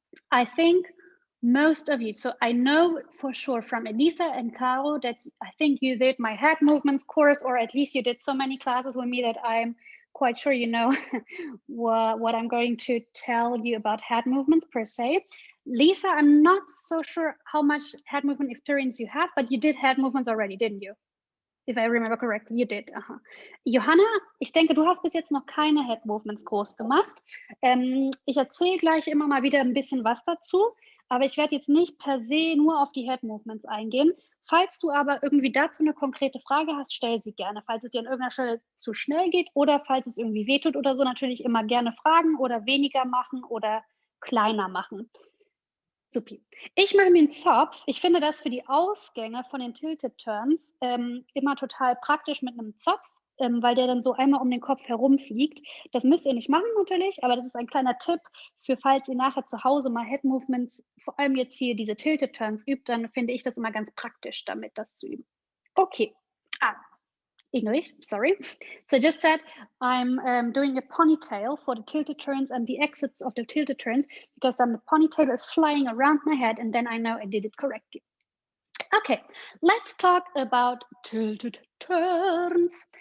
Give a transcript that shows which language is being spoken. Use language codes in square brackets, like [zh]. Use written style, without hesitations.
[en] I think most of you, so I know for sure from Elisa and Caro that I think you did my head movements course, or at least you did so many classes with me that I'm quite sure you know what I'm going to tell you about head movements per se. Lisa, I'm not so sure how much head movement experience you have, but you did head movements already, didn't you? If I remember correctly, you did. Aha. [de] Johanna, ich denke, du hast bis jetzt noch keine Head Movements Kurs gemacht. Ich erzähle gleich immer mal wieder ein bisschen was dazu, aber ich werde jetzt nicht per se nur auf die Head Movements eingehen. Falls du aber irgendwie dazu eine konkrete Frage hast, stell sie gerne. Falls es dir an irgendeiner Stelle zu schnell geht oder falls es irgendwie wehtut oder so, natürlich immer gerne fragen oder weniger machen oder kleiner machen. Supi. Ich mache mir einen Zopf. Ich finde das für die Ausgänge von den Tilted Turns immer total praktisch mit einem Zopf, weil der dann so einmal um den Kopf herumfliegt. Das müsst ihr nicht machen natürlich, aber das ist ein kleiner Tipp für, falls ihr nachher zu Hause mal Head Movements, vor allem jetzt hier diese Tilted Turns übt, dann finde ich das immer ganz praktisch, damit das zu üben. [en] Okay. English, sorry. So just said I'm doing a ponytail for the tilted turns and the exits of the tilted turns, because then the ponytail is flying around my head and then I know I did it correctly. Okay, let's talk about tilted turns.